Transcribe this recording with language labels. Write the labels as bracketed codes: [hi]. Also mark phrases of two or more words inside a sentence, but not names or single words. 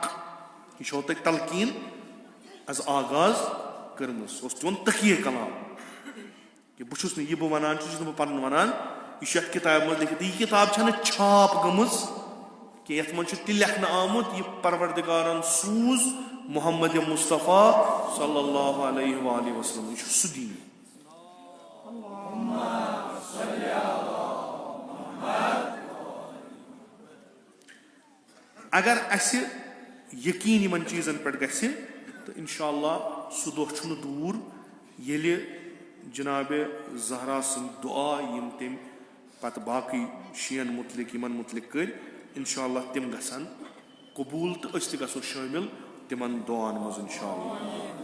[ks] یہِ چھو تۄہہِ تلقیٖن از آغاز کٔرمٕژ. سُہ اوس تِمن تقیٖق کلام کہِ بہٕ چھُس نہٕ یہِ بہٕ ونان چھُس نہٕ بہٕ پنُن ونان یہِ چھُ اتھ کِتابہِ منٛز لیکھِتھ. یہِ کِتاب چھنہٕ چھاپ گٔمٕژ کہِ یتھ منٛز چھُ تہِ لیکھنہٕ آمُت یہِ پروردِگارن سوٗز محمد مصطفیٰ [ar] صلی اللہ علیہ وآلہ وسلم. [ks] یہِ چھُ سُہ دیٖن. اگر اسہِ یقیٖن یِمن چیٖزن پٮ۪ٹھ گژھِ تہٕ [ar] انشاء اللہ [ks] سُہ دۄہ چھُنہٕ دوٗر ییٚلہِ جناب زہرا سٕنٛدۍ دُعا یِم تٔمۍ پتہٕ باقٕے شِیَن مُتعلِق یِمن مُتعلِق کٔرۍ [ar] اِنشاء اللہ [ks] تِم گژھن قبوٗل تہٕ أسۍ تہِ گژھو شٲمِل تِمن دُعاہن منٛز [ar] اِنشاء اللہ.